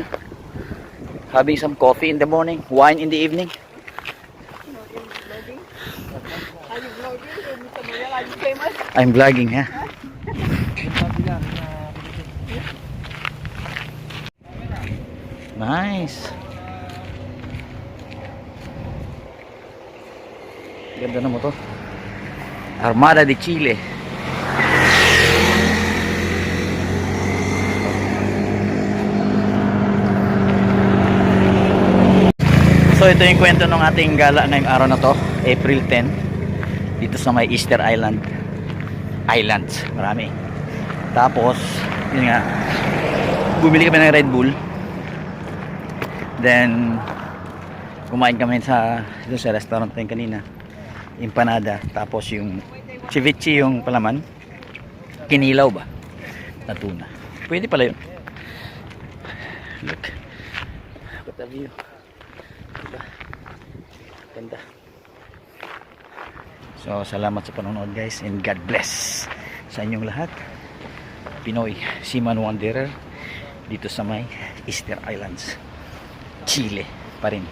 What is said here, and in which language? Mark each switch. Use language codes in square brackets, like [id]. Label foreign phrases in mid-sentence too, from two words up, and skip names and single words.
[en] Having some coffee in the morning. Wine in the evening. You know, you're vlogging. Are you vlogging? So, Mr. Moyal, are you famous? I'm vlogging, huh? Nice. [tl] Ganda na mo to. Armada de Chile. So ito yung kwento ng ating gala ngayong araw na to, April 10, dito sa may Easter Island. Islands, marami. Tapos, yun nga, bumili kami ng Red Bull. Then, kumain kami doon sa restaurant natin kanina. Empanada, tapos yung ceviche yung palaman. Kinilaw ba? Na tuna. Pwede pala yun. [en] Look. Look at the view. [tl] Diba? Ganda. So, salamat sa panonood guys, and [en] God bless [tl] sa inyong lahat. Pinoy Seaman Wanderer dito sa may Easter Islands, Chile pa rin.